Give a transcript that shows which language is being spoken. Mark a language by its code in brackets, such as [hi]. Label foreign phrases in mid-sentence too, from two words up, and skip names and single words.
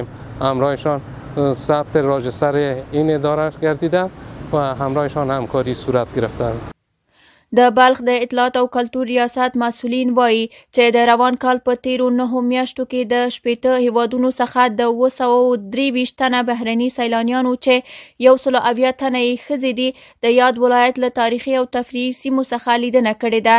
[fa] همراهشان ثبت راجستر این اداره گردیده و همراهشان همکاری صورت گرفته. [ps] د بلخ د اطلاعات او کلتور ریاست مسئولین وایي چې د روان کال په تیرو 9 میاشتو کې د 80 هیوادونو څخه د 223 تنه بهرني سیلانیانو چې 170 تنه یې ښځې دي د یاد ولایت له تاریخي او تفریحي سیمو څخه لیدنه کړې ده.